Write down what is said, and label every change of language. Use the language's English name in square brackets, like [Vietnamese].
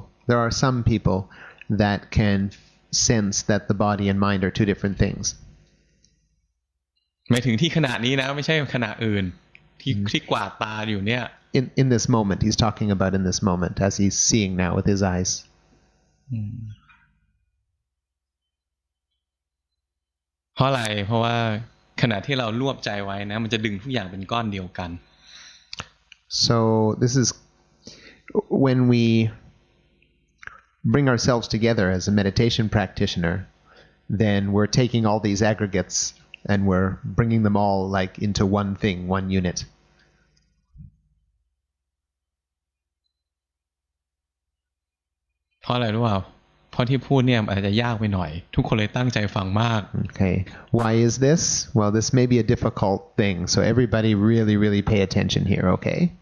[English] There are some people that can sense that the body and mind are two different things. [Thai] หมายถึงที่ขณะนี้นะไม่ใช่ขณะอื่นที่กวาดตาอยู่เนี่ย [English] In this moment, he's talking about in this moment, as he's seeing now with his eyes. [Thai] เพราะอะไรเพราะว่าขณะที่เรารวบใจไว้นะมันจะดึงทุกอย่างเป็นก้อนเดียวกัน [English] So this is when we bring ourselves together as a meditation practitioner, then we're taking all these aggregates and we're bringing them all like into one thing, one unit. [Thai] เพราะอะไรรู้เปล่าเพราะที่พูดเนี่ยอาจจะยากไปหน่อยทุกคนเลยตั้งใจฟังมาก [English] Okay. Why is this? Well, this may be a difficult thing, so everybody really pay attention here, okay?